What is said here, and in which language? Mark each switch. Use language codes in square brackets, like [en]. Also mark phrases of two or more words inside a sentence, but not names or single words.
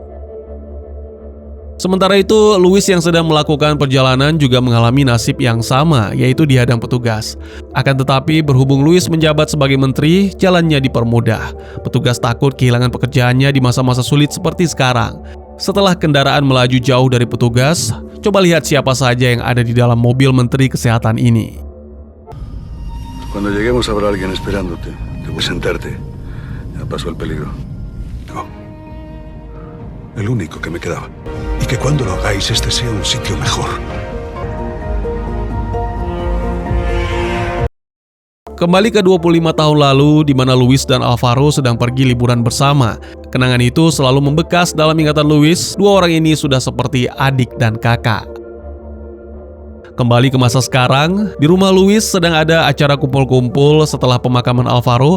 [id] Sementara itu, Luis yang sedang melakukan perjalanan juga mengalami nasib yang sama, yaitu dihadang petugas. Akan tetapi, berhubung Luis menjabat sebagai menteri, jalannya dipermudah. Petugas takut kehilangan pekerjaannya di masa-masa sulit seperti sekarang. Setelah kendaraan melaju jauh dari petugas, coba lihat siapa saja yang ada di dalam mobil Menteri Kesehatan ini. [es] Cuando lleguemos habrá alguien esperándote. Te voy a sentarte. Ya pasó el peligro. No. El único que me quedaba. Y que cuando lo hagáis este sea un sitio mejor. [id] Kembali ke 25 tahun lalu di mana Luis dan Alvaro sedang pergi liburan bersama. Kenangan itu selalu membekas dalam ingatan Luis. Dua orang ini sudah seperti adik dan kakak. Kembali ke masa sekarang, di rumah Luis sedang ada acara kumpul-kumpul setelah pemakaman Alvaro.